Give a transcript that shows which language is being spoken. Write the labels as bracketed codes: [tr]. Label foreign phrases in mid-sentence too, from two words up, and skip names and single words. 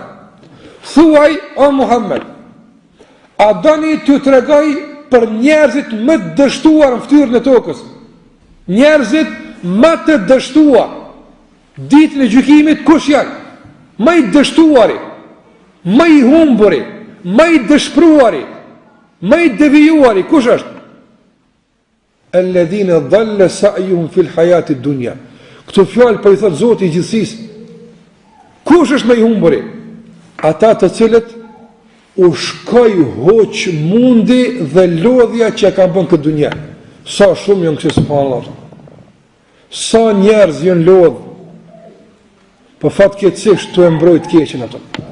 [sq] Thuaj o Muhammed, a doni t'ju tregoj për njerëzit më të dështuar në fytyrën e tokës? Njerëzit më të dështuar ditën e gjykimit kush janë? Më i dështuari, më i humburi, më i dëshpëruari, më i devijuari kush është? [ar] الذين ضل سعيهم في الحياة الدنيا. [sq] Këto fjalë po i thot Zoti i gjithësisë. Kush është më i humburi? Ata të cilët u shkoj hoq mundi dhe lodhja që ka bën këtë dunja. Sa shumë janë kësi subhanallahu. Sa njerëz janë lodh, po fatkeqësisht tu e mbrojt keqen ato.